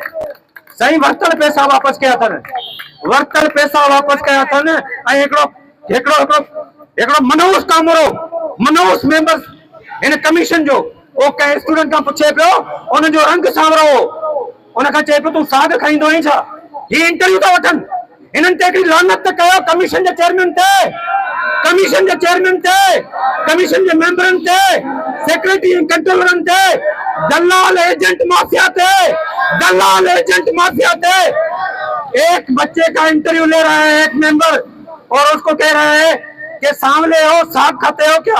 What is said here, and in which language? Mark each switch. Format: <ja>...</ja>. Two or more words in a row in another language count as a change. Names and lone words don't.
<sd>सही वर्तल पैसा वापस कया था, वर्तल पैसा वापस कया था न। एकड़ो मनोज कामरो, मनोज</sd> <en>members in commission</en> <sd>जो ओ कहीं स्टूडेंट का पूछे पियो, उन जो रंग सावरो हो, उन का चए पियो तू साग खाईंदो ही छा। ये इंटरव्यू तो वठन, इन्हनि ते हिकिड़ी लानत कयो कमीशन जे चेयरमैन ते।</sd> <ur>کمیشن کے چیئرمین تھے، کمیشن کے ممبر تھے، سیکریٹری کنٹرولر تھے، دلال ایجنٹ مافیا تھے، دلال ایجنٹ مافیا تھے. ایک بچے کا انٹرویو لے رہا ہے ایک ممبر اور اس کو کہہ رہا ہے کہ سانولے ہو، ساگ کھاتے ہو کیا?</ur>